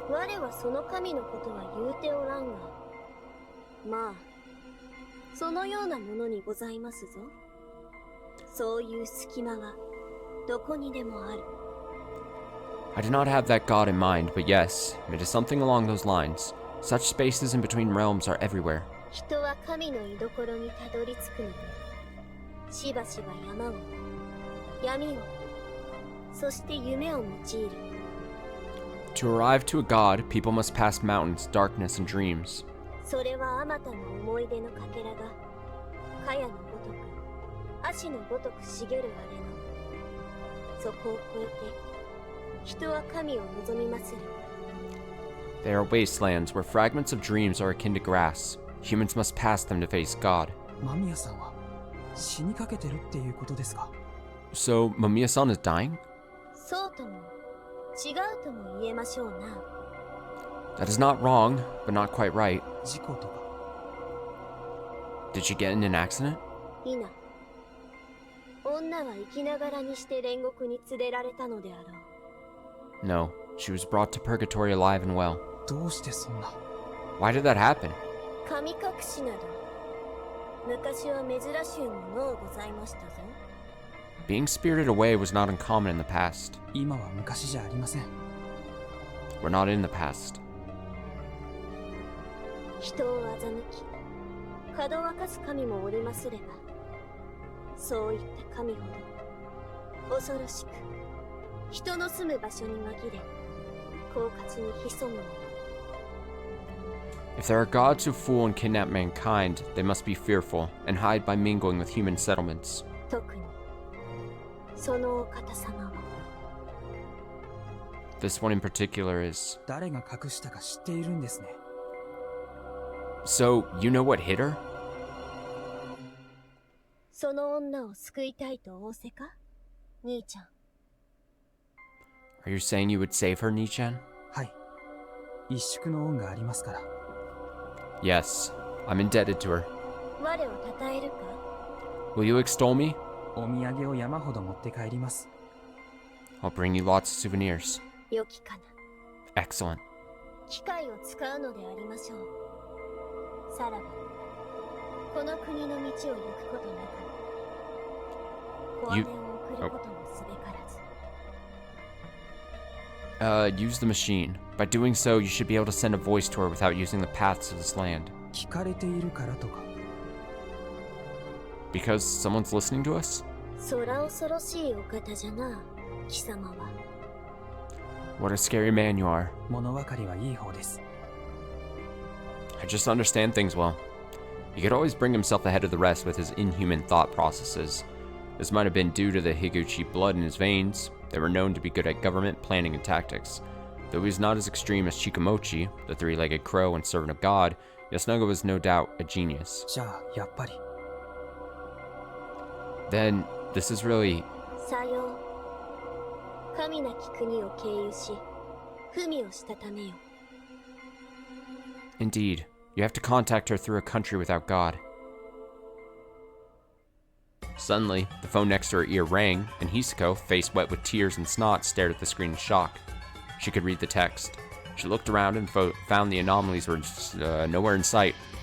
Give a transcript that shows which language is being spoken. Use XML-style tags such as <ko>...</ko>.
<ja>我はその神のことは言うておらんが、まあ、そのようなものにございますぞ。そういう隙間がどこにでもある。</ja> <en>I did not have that god in mind, but yes, it is something along those lines. Such spaces in between realms are everywhere.</en> <ja>人は神の居所にたどり着くので、しばしば山を、闇を、そして夢を用いる。</ja> <en>To arrive to a god, people must pass mountains, darkness, and dreams.</en> <ja>それはあまたの思い出のかけらが、茅のごとく、足のごとく茂るあれの、そこを越えて、人は神を望みまする。</ja> <en>They are wastelands where fragments of dreams are akin to grass. Humans must pass them to face God.</en> <ja>間宮さんは死にかけてるっていうことですか？</ja> <en>So, Mamiya-san is dying?</en> <ja>そうとも、違うとも言えましょうな。</ja> <en>That is not wrong, but not quite right.</en> <ja>事故とか？</ja> <en>Did she get in an accident?</en> <ja>いな。女は生きながらにして煉獄に連れられたのであろう。</ja> <en>No, she was brought to purgatory alive and well.</en> <ja>どうしてそんな？</ja> <en>Why did that happen?</en> <ja>神隠しなど、昔は珍しいものをございましたぞ。</ja> <en>Being spirited away was not uncommon in the past.</en> <ja>今は昔じゃありません。</ja> <en>We're not in the past.</en> <ja>人を欺き、かどわかす神もおりますれば、そういった神ほど恐ろしく、人の住む場所に紛れ、狡猾に潜むもの。</ja> <en>If there are gods who fool and kidnap mankind, they must be fearful and hide by mingling with human settlements.</en> <ja>特に、そのお方様は、</ja> <en>This one in particular is...</en> <ja>誰が隠したか知っているんですね。</ja> <en>So, you know what hit her?</en> <ja>その女を救いたいと仰せか、兄ちゃん。</ja> <en>Are you saying you would save her, Nichan?</en> <ja>はい。一宿の恩がありますから。</ja> <en>Yes, I'm indebted to her.</en> <ja>我を称えるか？</ja> <en>Will you extol me?</en> <ja>お土産を山ほど持って帰ります。</ja> <en>I'll bring you lots of souvenirs.</en> <ja>良きかな。</ja> <en>Excellent.</en> <ja>機械を使うのでありましょう。さらば、この国の道を行くことなく、小姉を送ることもすべからず。</ja> <en>Use the machine. By doing so, you should be able to send a voice to her without using the paths of this land.</en> <ja>聞かれているからとか。</ja> <en>Because someone's listening to us?</en> <ja>そら恐ろしいお方じゃな、貴様は。</ja> <en>What a scary man you are.</en> <ja>物分かりはいい方です。</ja> <en>I just understand things well. He could always bring himself ahead of the rest with his inhuman thought processes. This might have been due to the Higuchi blood in his veins. They were known to be good at government planning and tactics. Though he was not as extreme as Chikamochi, the three-legged crow and servant of God, Yasunaga was no doubt a genius.</en> <ja>じゃあやっぱり。</ja> <en>Then, this is really...</en> <ja>さよう。神なき国を経由し、文をしたためよ。</ja> <en>Indeed, you have to contact her through a country without God. Suddenly, the phone next to her ear rang, and Hisako, face wet with tears and snot, stared at the screen in shock. She could read the text. She looked around and found the anomalies were nowhere in sight.</en>